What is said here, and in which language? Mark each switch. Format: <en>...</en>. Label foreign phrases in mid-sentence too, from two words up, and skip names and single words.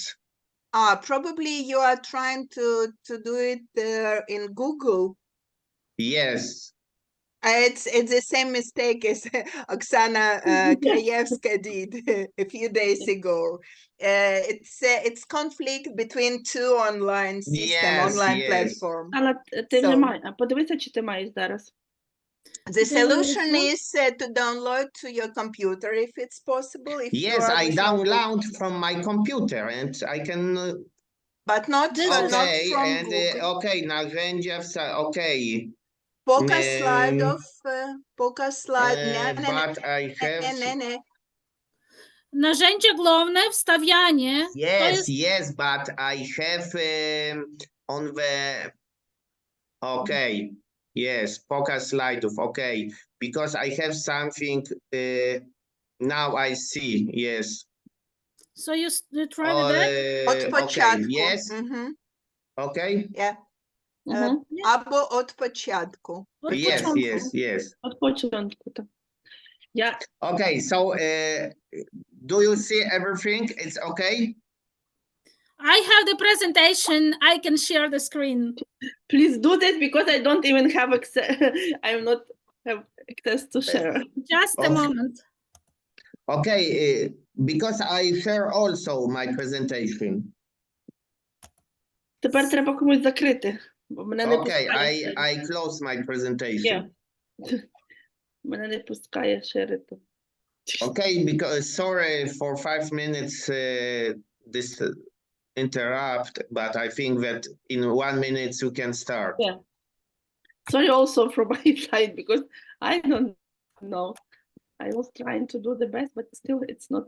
<en>Probably you are trying to do it in Google. Yes. It's the same mistake as Oksana Krajewska did a few days ago. It's conflict between two online systems, platforms.</en> <uk>Але ти вже маєш. Подивися, чи ти маєш зараз.</uk> <en>The solution is to download to your computer if it's possible. Yes, I download from my computer and I can... But not from Google. Okay, narzędzia, okay.</en> <ru>Показ слайдов, показ слайд.</ru> <en>But I have...</en> <pl>Narzędzie główne, wstawianie.</pl> <en>Yes, but I have on the... Okay, yes,</en> <pl>pokaz slajdów,</pl> <en>okay. Because I have something, now I see, yes. So you try with that?</en> <pl>Od początku.</pl> <en>Yes. Okay. Yeah.</en> <uk>Або от початку.</uk> <en>Yes.</en> <uk>От початку, так.</uk> <en>Okay, so do you see everything? It's okay? I have the presentation. I can share the screen. Please do this because I don't even have access. I am not have access to share. Just a moment. Okay, because I share also my presentation.</en> <uk>Тепер треба комусь закрити.</uk> <en>Okay, I close my presentation.</en> <uk>Мене не пускає шерити.</uk> <en>Okay, because sorry for 5 minutes this interrupt, but I think that in 1 minute you can start. Yeah. Sorry also from my side, because I don't know. I was trying to do the best, but still it's not.</en>